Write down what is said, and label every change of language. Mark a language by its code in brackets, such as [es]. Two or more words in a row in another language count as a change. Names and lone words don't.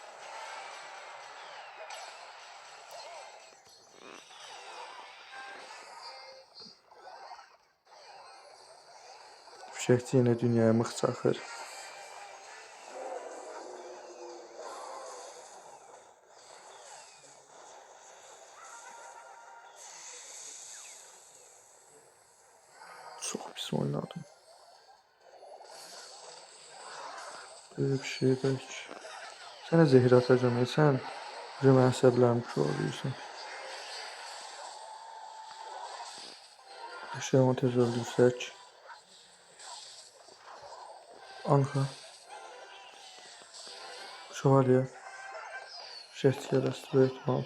[az] Fişəkçi yenə dünyaya mıx çaxır. Çox pis oynadım. [tr] Böyle bir şey de hiç. [az] Sənə zehir atacağım. Sən mənə əsəblərimi korlayırsan. Şeyi tez öldürsək. Anka. Şövalye. Şəhət yarası böyütməm.